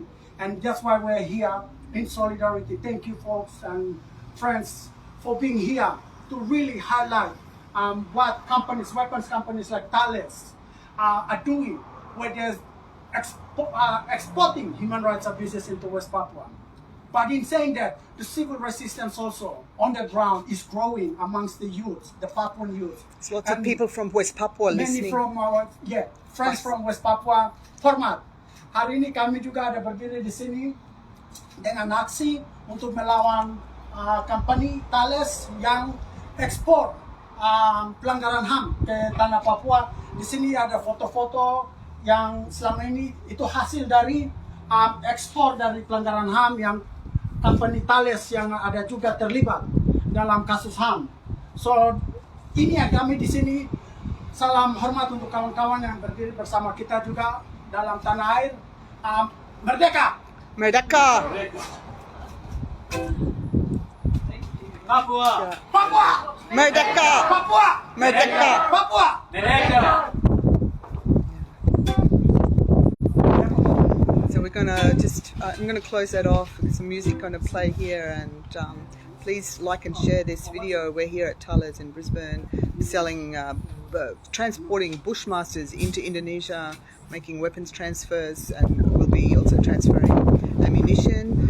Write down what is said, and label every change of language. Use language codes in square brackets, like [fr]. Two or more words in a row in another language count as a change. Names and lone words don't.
[en] And that's why we're here in solidarity. Thank you, folks and friends, for being here to really highlight what companies, weapons companies like Thales are doing, where they're exporting human rights abuses into West Papua. But in saying that, the civil resistance also on the ground is growing amongst the youth, the Papuan youth. There's lots of people from West Papua listening. Many from our, friends from West Papua. [id] Hormat. Hari ini kami juga ada berdiri di sini dengan aksi untuk melawan company Thales yang ekspor pelanggaran HAM ke tanah Papua. Di sini ada foto-foto yang selama ini itu hasil dari ekspor dari pelanggaran HAM yang company Thales yang ada juga terlibat dalam kasus HAM. So ini ya kami di sini, salam hormat untuk kawan-kawan yang berdiri bersama kita juga dalam tanah air. Merdeka! Merdeka! Papua. Papua! Merdeka! Papua! Merdeka! Papua! Merdeka. [en] So we're gonna just, I'm gonna close that off with some music gonna play here, and please like and share this video. We're here at Thales in Brisbane, selling, transporting bushmasters into Indonesia, making weapons transfers, and we'll be also transferring ammunition.